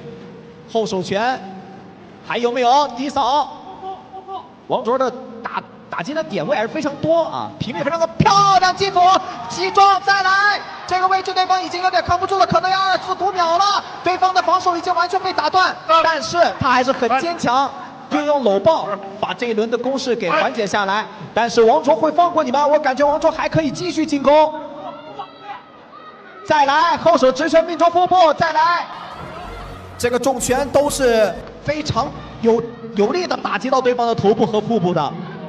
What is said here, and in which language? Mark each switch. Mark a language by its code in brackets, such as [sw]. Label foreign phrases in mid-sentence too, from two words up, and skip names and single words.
[zh] 後手拳還有沒有低掃？王卓的打擊的點位還是非常多啊，頻率非常的漂亮，擊服西壯再來，這個位置對方已經有點扛不住了，可能要2次5秒了，對方的防守已經完全被打斷，但是他還是很堅強，運用摟抱把這一輪的攻勢給緩解下來。但是王卓會放過你嗎？我感覺王卓還可以繼續進攻，再來後手直拳命中腹部，再來，這個重拳都是非常有力的打擊到對方的頭部和腹部的。